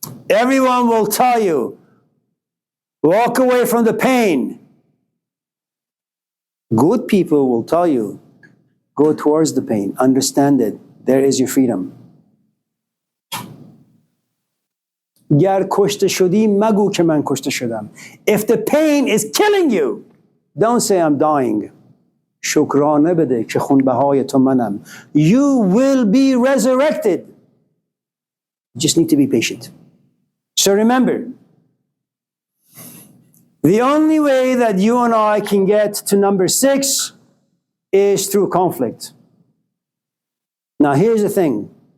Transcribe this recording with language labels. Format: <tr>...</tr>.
<en>Everyone will tell you, walk away from the pain. Good people will tell you, go towards the pain, understand it. There is your freedom.</en> <fa>گر کشته شدی مگو که من کشته شدم.</fa> <en>If the pain is killing you, don't say I'm dying.</en> <fa>شکرانه بده که خونبهای تو منم.</fa> <en>You will be resurrected. You just need to be patient. So remember, the only way that you and I can get to number 6 is through conflict. Now here's the thing.</en>